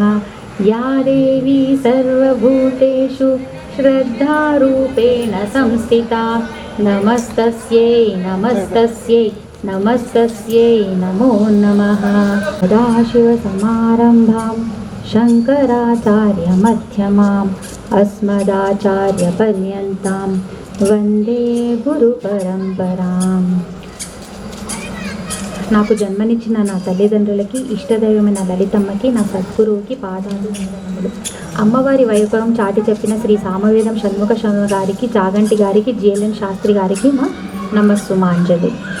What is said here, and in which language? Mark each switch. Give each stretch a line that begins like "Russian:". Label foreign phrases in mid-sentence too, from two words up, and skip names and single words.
Sanskrit: या देवी सर्वभूतेषु श्रद्धारूपेण संस्थिता नमस्तस्यै नमस्तस्यै नमस्तस्यै नमो नमः। सदाशिवसमारम्भां शङ्कराचार्यमध्यमाम् अस्मदाचार्यपर्यन्तां వందే గురు పరంపరాం।
Telugu: నాకు జన్మనిచ్చిన నా తల్లిదండ్రులకి, ఇష్టదైవమైన లలితమ్మకి, నా సద్గురువుకి పాదాలు వందనములు। అమ్మవారి వైభవం చాటి చెప్పిన శ్రీ సామవేదం షణ్ముఖ శర్మ గారికి, చాగంటి గారికి, జిఎల్ఎన్ శాస్త్రి గారికి మా నమస్సుమాంజలి।